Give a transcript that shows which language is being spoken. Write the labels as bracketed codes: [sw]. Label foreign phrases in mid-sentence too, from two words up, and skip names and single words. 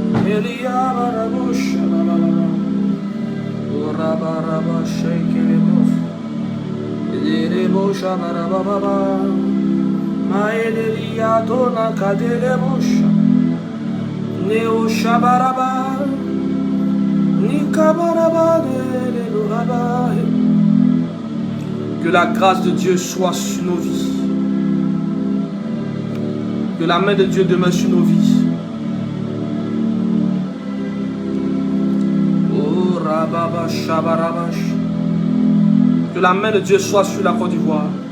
[fr] Elia Barabush, Urabaraba shake Erebosha Barababa, Maelia Dona Kadelebosha, Neo Shabaraba, Nikabaraba de Luraba. Que la grâce de Dieu soit sur nos vies. Que la main de Dieu demeure sur nos vies. Oh Rababa Shabarabash. Que la main de Dieu soit sur la Côte d'Ivoire.